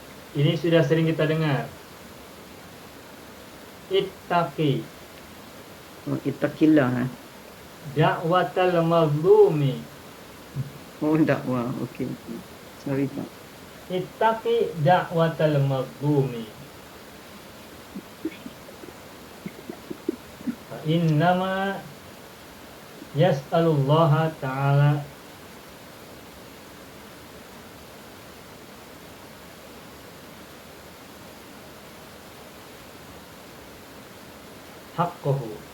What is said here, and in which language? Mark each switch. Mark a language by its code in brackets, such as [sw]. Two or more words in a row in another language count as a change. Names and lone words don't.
[id] Ini sudah sering kita dengar. [ar] Ittaqi Oh, اتق الله. دعوة المظلوم. [id] Oh, dakwah. Okey. Sorry, Pak. [ar] اتق دعوة المظلوم. فإنما يسأل الله تعالى حقه.